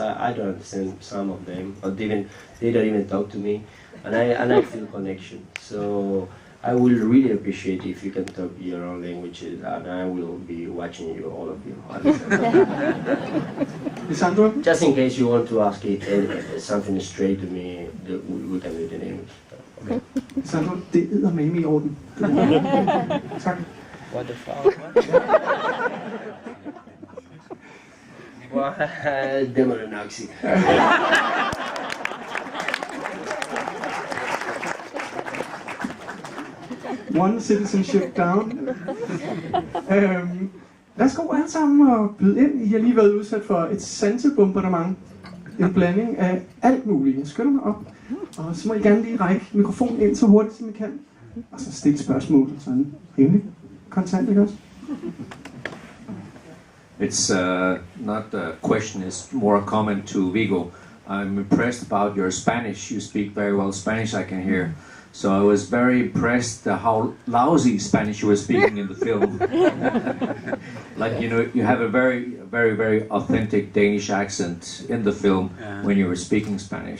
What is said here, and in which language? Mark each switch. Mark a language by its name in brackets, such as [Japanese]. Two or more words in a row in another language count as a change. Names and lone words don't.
[English] I don't understand some of them, or they don't even talk to me, and I feel connection. So I will really appreciate if you can talk your own languages, and I will be watching you, all of you. Lisandro? Just in case you want to ask it, something straight to me, we can do it in English. Okay. [Danish] Lisandro, det er med i orden. Tak. [English] What the fuck? [Danish] Det må du nok sige. [English] One citizenship down. [Danish] Værsgo alle sammen og byde ind. I har lige været udsat for et sansebombardement. En blanding af alt muligt. Jeg skynder mig op. Og så må I gerne lige række mikrofonen ind så hurtigt som I kan. Og så stille spørgsmål. Sådan rimelig kontant, ikke også? [English] It's not a question, it's more a comment to Viggo. I'm impressed about your Spanish. You speak very well Spanish, I can hear. So I was very impressed how lousy Spanish you were speaking in the film. Like, you know, you have a very authentic Danish accent in the film when you were speaking Spanish.